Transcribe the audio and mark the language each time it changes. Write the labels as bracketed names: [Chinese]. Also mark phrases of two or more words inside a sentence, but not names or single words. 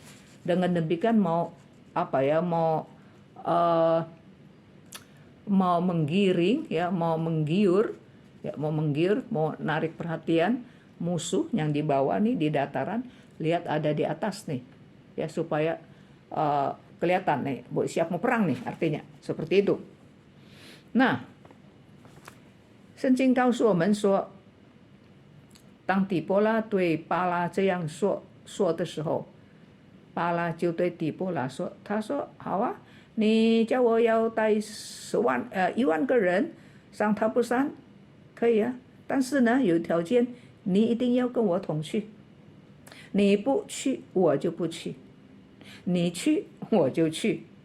[Indonesian] Dengan demikian mau menggiring, ya mau menggiur, mau narik perhatian musuh yang di bawah nih di dataran, lihat ada di atas nih, ya supaya kelihatan nih, siap mau perang nih, artinya seperti itu. Nah， [Chinese] 圣经告诉我们说，当底波拉对巴拉这样说的时候，巴拉就对底波拉说，他说好啊，你叫我要带1万个人上塔布山，可以啊，但是呢有条件，你一定要跟我同去，你不去我就不去，你去我就去。